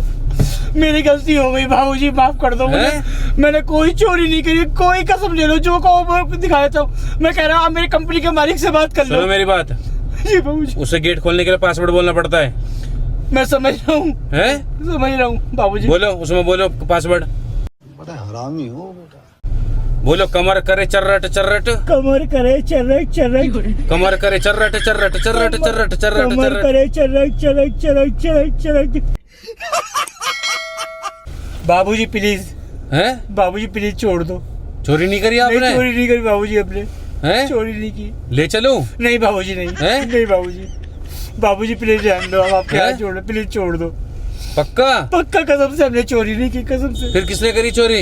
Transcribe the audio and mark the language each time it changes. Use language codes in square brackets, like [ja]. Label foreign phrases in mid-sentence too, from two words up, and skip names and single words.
[hi] मेरी गलती हो गई बाबूजी, माफ कर दो मुझे। मैंने कोई चोरी नहीं करी, कोई कसम ले लो जो कहो वो दिखा देता हूँ। मैं कह रहा हूँ आप मेरी कंपनी के मालिक से बात कर लो। सुनो मेरी बात। जी बाबूजी। उसे गेट खोलने के लिए पासवर्ड बोलना पड़ता है। मैं समझ रहा हूँ, समझ रहा हूँ बाबूजी। बोलो उसमें, बोलो पासवर्ड। हरामी हो बेटा। बोलो कमर करे चर्रट चर्रट। कमर करे चर्रट चर्रट। कमर करे चर्रट चर्रट चर्रट चर्रट चर्रट कमर करे चर्रट चर्रट चर्रट चर्रट चर्रट। बाबूजी प्लीज, बाबूजी प्लीज छोड़ दो। चोरी नहीं करी आपने? चोरी नहीं करी बाबूजी, अपने चोरी नहीं की। ले चलूं? नहीं बाबूजी नहीं। नहीं बाबूजी। बाबूजी प्लीज रहने दो, आपके हाथ जोड़ रहे, प्लीज छोड़ दो। पक्का? पक्का कसम से हमने चोरी नहीं की, कसम से। फिर किसने करी चोरी?